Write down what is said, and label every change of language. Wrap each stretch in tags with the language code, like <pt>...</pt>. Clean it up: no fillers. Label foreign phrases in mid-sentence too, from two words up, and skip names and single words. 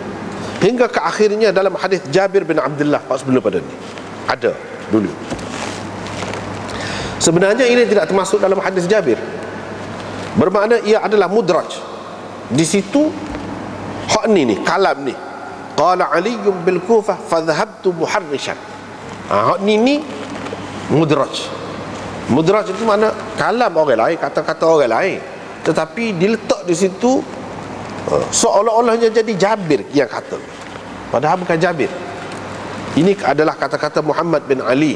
<ms>Hingga ke akhirnya dalam hadis Jabir bin Abdullah, sebelum pada ni ada dulu. Sebenarnya ini tidak termasuk dalam hadis Jabir, bermakna ia adalah mudraj. Di situ hak ni kalam ni,</ms> <ar>قال علي بالكوفة فذهبت محرشا.</ar> <ms>Hak ni mudraj. Mudraj itu makna kalam orang lain, kata-kata orang lain, tetapi diletak di situ seolah-olahnya jadi Jabir yang kata, padahal bukan Jabir. Ini adalah kata-kata Muhammad bin Ali.</ms>